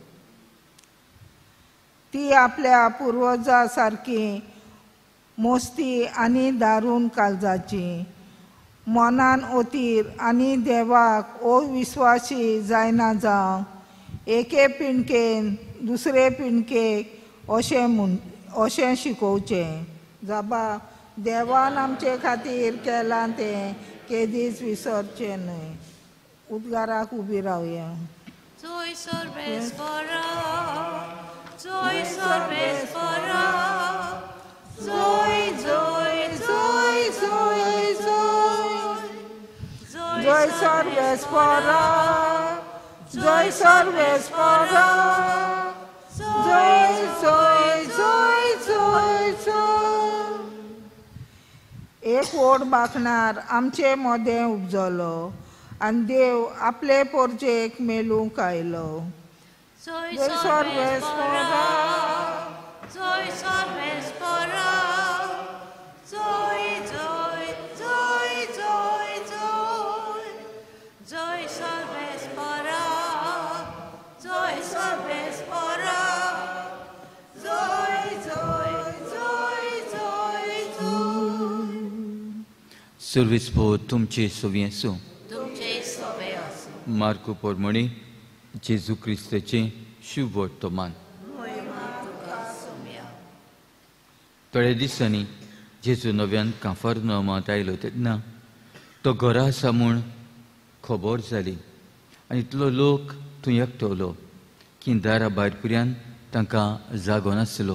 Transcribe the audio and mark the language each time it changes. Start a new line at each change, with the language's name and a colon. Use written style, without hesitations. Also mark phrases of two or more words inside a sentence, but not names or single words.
Konkani: ती आपल्या पुर्वजां सारकी मोस्ती आनी दारून काळजाची, मनान ओतीर आनी देवाक अविस्वासी जायना जावंक एके पिणकेन दुसरे पिणकेक अशें शिकोवचें. जाबा देवान आमचे खातीर केलां तें केदीच विसरचें न्हय. उद्गाराक उबी रावया. Joy Sorbespora, Joy Sorbespora, Joy, Joy, Joy, Joy, Joy, Joy Sorbespora, Joy Sorbespora, Joy, Joy, Joy, Joy, Joy. एक व्हड बाखणार आमचे मोदें उपजलो आनी देव आपले पोरचेक मेलूंक आयलो. Joy Joy Sorbespora, Joy Sorbespora, Joy, Joy, Joy, Joy, Joy, Joy Sorbespora, Joy Sorbespora, Joy, Joy, Joy, Joy, Joy. Servispo तुमचे सोवी आसूं. तुमचे सोबे आसूं. मार्को पोरमणी जेजू क्रिस्ताचें शुभ वर्तमान. थोड्या दिसांनी जेजू नव्यान काफर्नौमांत आयलो तेन्ना तो घरा आसा म्हूण खबर जाली आनी इतलो लोक थंय एकटवलो की दारा भायर पर्यंत तांकां जागो नासलो.